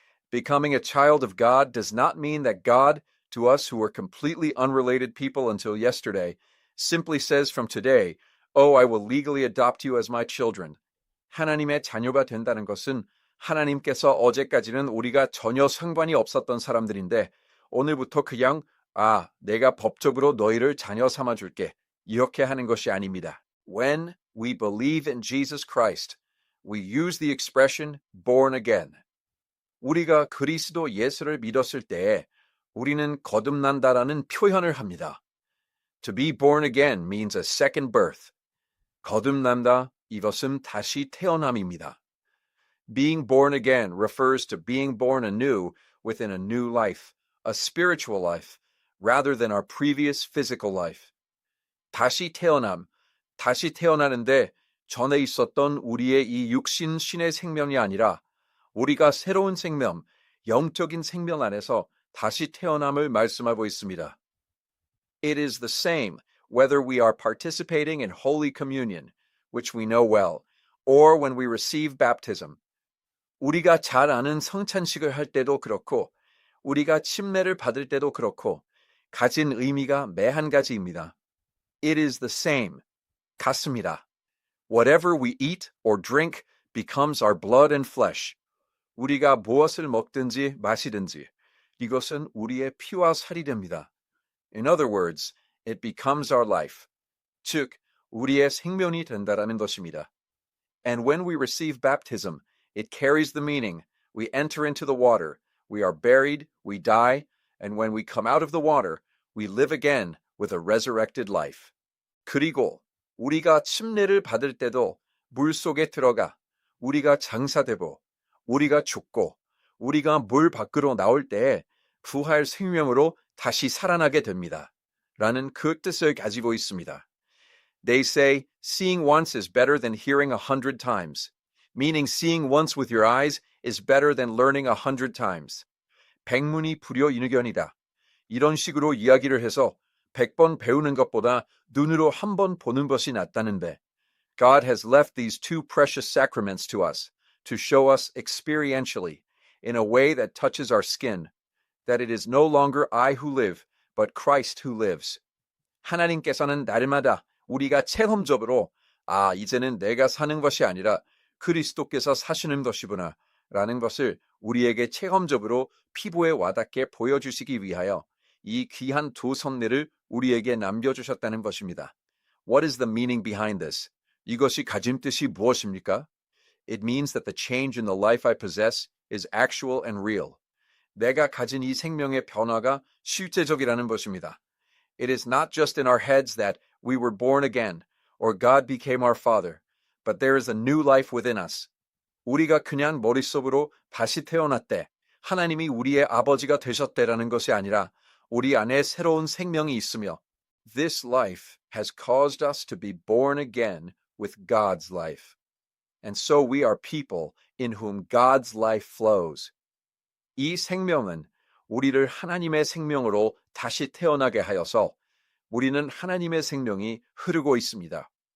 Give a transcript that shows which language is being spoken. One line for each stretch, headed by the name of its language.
English: Becoming a child of God does not mean that God, to us who were completely unrelated people until yesterday, simply says from today, "Oh, I will legally adopt you as my children."
Korean: 하나님의 자녀가 된다는 것은 하나님께서 어제까지는 우리가 전혀 상관이 없었던 사람들인데 오늘부터 그냥 내가 법적으로 너희를 자녀 삼아 줄게. 이렇게 하는 것이 아닙니다.
English: When we believe in Jesus Christ, we use the expression born again.
Korean: 우리가 그리스도 예수를 믿었을 때에 우리는 거듭난다라는 표현을 합니다.
English: To be born again means a second birth.
Korean: 거듭난다, 이것은 다시 태어남입니다.
English: Being born again refers to being born anew within a new life, a spiritual life, rather than our previous physical life.
Korean: 다시 태어남, 다시 태어나는데 전에 있었던 우리의 이 육신 신의 생명이 아니라 우리가 새로운 생명, 영적인 생명 안에서 다시 태어남을 말씀하고 있습니다.
English: It is the same whether we are participating in Holy Communion, which we know well, or when we receive baptism.
Korean: 우리가 잘 아는 성찬식을 할 때도 그렇고 우리가 침례를 받을 때도 그렇고 가진 의미가 매한 가지입니다.
English: It is the same.
Korean: 같습니다.
English: Whatever we eat or drink becomes our blood and flesh.
Korean: 우리가 무엇을 먹든지 마시든지 이것은 우리의 피와 살이 됩니다.
English: In other words, it becomes our life.
Korean: 즉, 우리의 생명이 된다라는 것입니다.
English: And when we receive baptism, it carries the meaning. We enter into the water, we are buried, we die, and when we come out of the water, we live again with a resurrected life.
Korean: 그리고 우리가 침례를 받을 때도 물 속에 들어가 우리가 장사되고 우리가 죽고 우리가 물 밖으로 나올 때에 부활 생명으로 다시 살아나게 됩니다. 라는 그 뜻을 가지고 있습니다.
English: They say, seeing once is better than hearing 100 times. Meaning seeing once with your eyes is better than learning 100 times.
Korean: 백문이 불여일견이다. 이런 식으로 이야기를 해서 100번 배우는 것보다 눈으로 한 번 보는 것이 낫다는데
English: God has left these two precious sacraments to us to show us experientially in a way that touches our skin that it is no longer I who live but Christ who lives.
Korean: 하나님께서는 날마다 우리가 체험적으로 이제는 내가 사는 것이 아니라 그리스도께서 사시는 것이구나 라는 것을 우리에게 체험적으로 피부에 와닿게 보여주시기 위하여 이 귀한 두 선례를 우리에게 남겨주셨다는 것입니다.
English: What is the meaning behind this?
Korean: 이것이 가진 뜻이 무엇입니까?
English: It means that the change in the life I possess is actual and real.
Korean: 내가 가진 이 생명의 변화가 실제적이라는 것입니다.
English: It is not just in our heads that we were born again or God became our father, but there is a new life within us.
Korean: 우리가 그냥 머릿속으로 다시 태어났대, 하나님이 우리의 아버지가 되셨대라는 것이 아니라 우리 안에 새로운 생명이 있으며
English: This life has caused us to be born again with God's life. And so we are people in whom God's life flows.
Korean: 이 생명은 우리를 하나님의 생명으로 다시 태어나게 하여서 우리는 하나님의 생명이 흐르고 있습니다.